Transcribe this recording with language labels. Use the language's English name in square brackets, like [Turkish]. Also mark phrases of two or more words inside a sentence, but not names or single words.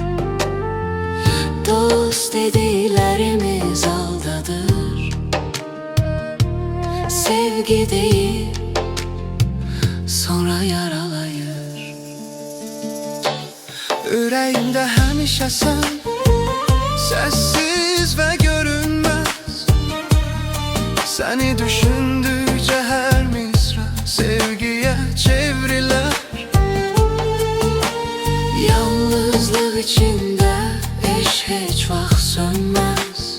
[Azerbaijani] Dost dediklərimiz aldadır. [Turkish] Sevgi değil, sonra yaralayır. [Azerbaijani] Ürəyimdə həmişə sən, [Turkish] sessiz ve görünmez. Seni düşündükçe her misra sevgiye çevriler. Yalnızlık içinde eş hiç vaxt sönmez.